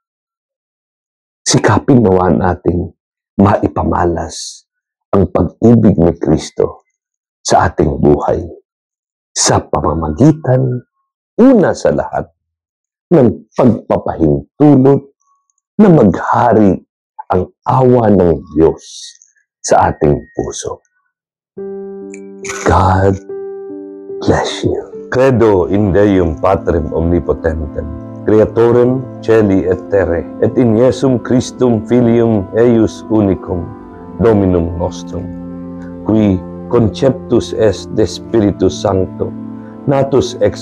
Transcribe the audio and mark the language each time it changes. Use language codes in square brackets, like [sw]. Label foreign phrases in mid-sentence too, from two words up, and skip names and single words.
[tl] Sikapin nawa nating maipamalas ang pag-ibig ni Kristo sa ating buhay sa pamamagitan, una sa lahat, ng pagpapahintulot na maghari ang awa ng Diyos sa ating puso. [en] God bless you. [la] Credo in Deum Patrem Omnipotentem, Creatorem Celi et Terre, et in Iesum Christum Filium eius unicum, Dominum nostrum, qui conceptus est de Spiritus Sancto, natus ex